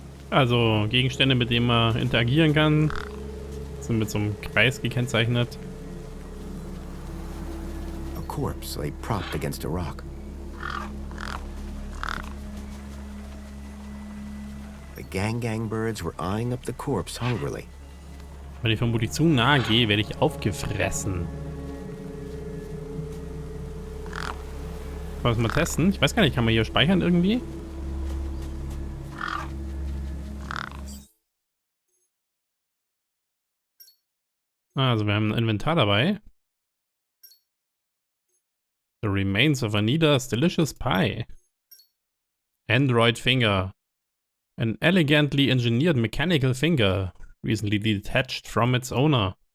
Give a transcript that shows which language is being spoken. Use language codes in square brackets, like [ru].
[de] Also Gegenstände, mit denen man interagieren kann, sind mit so einem Kreis gekennzeichnet. [en] A corpse lay propped against a rock. The gang birds were eyeing up the corpse hungrily. [de] Wenn ich vermutlich zu nahe gehe, werde ich aufgefressen. Wollen wir es mal testen? Ich weiß gar nicht, kann man hier speichern irgendwie? Also wir haben ein Inventar dabei. [en] The remains of Anita's delicious pie. Android finger. An elegantly engineered mechanical finger. Recently detached from its owner.